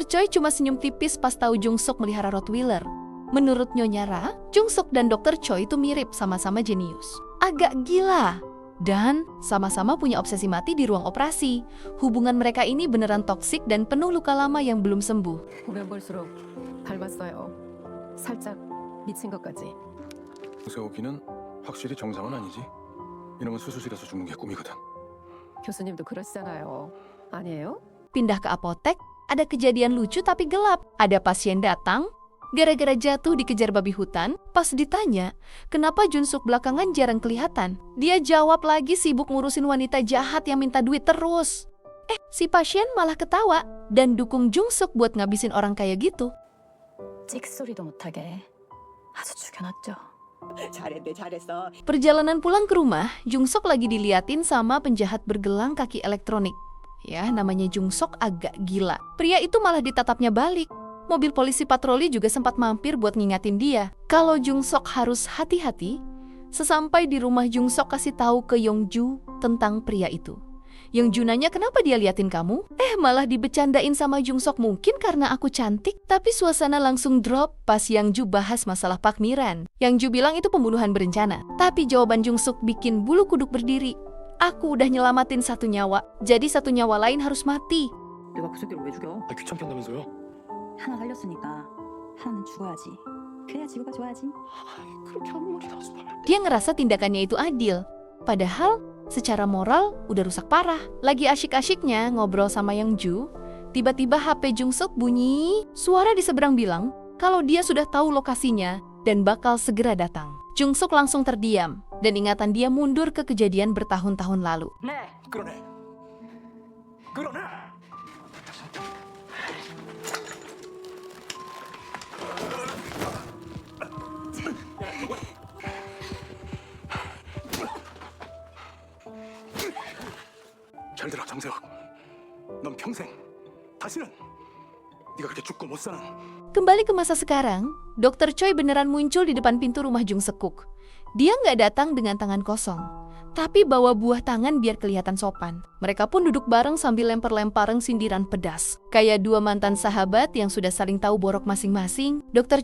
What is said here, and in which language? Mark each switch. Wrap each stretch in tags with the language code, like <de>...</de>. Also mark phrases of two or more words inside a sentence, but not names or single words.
<id>Choi cuma senyum tipis pas tahu Jung-suk melihara Rottweiler. Menurut Nyonya Ra, Jung-suk dan Dr. Choi itu mirip, sama-sama jenius. Agak gila. Dan sama-sama punya obsesi mati di ruang operasi. Hubungan mereka ini beneran toksik dan penuh luka lama yang belum sembuh.</id> <ko>보면 볼수록 닮았어요. 살짝 미친 것까지. 세호기는 확실히 정상은 아니지. 이놈은 수술실에서 죽는 게 꿈이거든. 교수님도 그러시잖아요. 아니에요?</ko> <id>Pindah ke apotek, ada kejadian lucu tapi gelap. Ada pasien datang, gara-gara jatuh dikejar babi hutan. Pas ditanya, kenapa Jun-suk belakangan jarang kelihatan? Dia jawab lagi sibuk ngurusin wanita jahat yang minta duit terus. Si pasien malah ketawa dan dukung Jung-suk buat ngabisin orang kayak gitu.</id> <ko>찍소리도 못하게 아주 죽여놨죠. 잘했네, 잘했어.</ko> <id>Perjalanan pulang ke rumah, Jung-suk lagi diliatin sama penjahat bergelang kaki elektronik. Ya, namanya Jung-suk agak gila. Pria itu malah ditatapnya balik. Mobil polisi patroli juga sempat mampir buat ngingatin dia kalau Jung-suk harus hati-hati. Sesampai di rumah, Jung-suk kasih tahu ke Yong-ju tentang pria itu. Yang Junanya kenapa dia liatin kamu? Malah dibecandain sama Jung Sok, mungkin karena aku cantik. Tapi suasana langsung drop pas Yang Ju bahas masalah Pak Miran. Yang Ju bilang itu pembunuhan berencana. Tapi jawaban Jung Sok bikin bulu kuduk berdiri. Aku udah nyelamatin 1 nyawa, jadi 1 nyawa lain harus mati.</id> <ko>내가 그 새끼를 왜 죽여? 아, 귀찮게 한다면서요? 하나 살렸으니까 하나는 죽어야지. 그래야 지구가 좋아하지. 그렇게 아무 말이나 하지 말고.</ko> <id>Dia ngerasa tindakannya itu adil. Padahal secara moral udah rusak parah. Lagi asyik-asyiknya ngobrol sama Yang Ju, tiba-tiba HP Jung Sok bunyi. Suara di seberang bilang kalau dia sudah tahu lokasinya dan bakal segera datang. Jung Sok langsung terdiam dan ingatan dia mundur ke kejadian bertahun-tahun lalu.</id> <ko>네. 끌어내. 끌어내. 잘 들어, 정세혁. 넌 평생 다시는 네가 그렇게 죽고 못 사는.</ko> <id>Kembali ke masa sekarang, Dr. Choi beneran muncul di depan pintu rumah Jung Sekuk. Dia nggak datang dengan tangan kosong, tapi bawa buah tangan biar kelihatan sopan. Mereka pun duduk bareng sambil lempar-lemparan sindiran pedas. Kayak 2 mantan sahabat yang sudah saling tahu borok masing-masing, Dr.</id>